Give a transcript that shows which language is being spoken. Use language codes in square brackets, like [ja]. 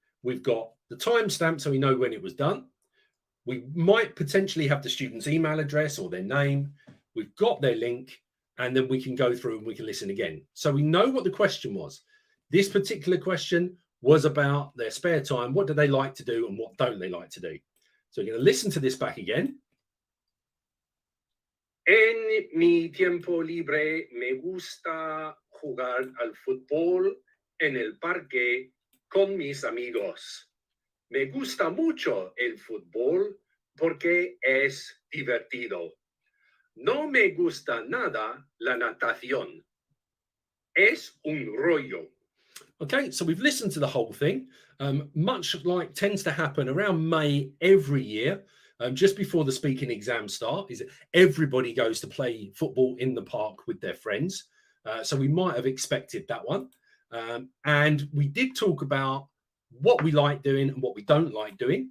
[en] We've got the timestamp so we know when it was done. We might potentially have the student's email address or their name. we've got their link, and then we can go through and we can listen again. So we know what the question was. This particular question was about their spare time. What do they like to do and what don't they like to do? So we're going to listen to this back again. [es] En mi tiempo libre me gusta jugar al fútbol en el parque con mis amigos. Me gusta mucho el fútbol porque es divertido. No me gusta nada la natación. Es un rollo. [en] Okay, so we've listened to the whole thing. Much like tends to happen around May every year, just before the speaking exams start, is that everybody goes to play football in the park with their friends. So we might have expected that one. And we did talk about what we like doing and what we don't like doing.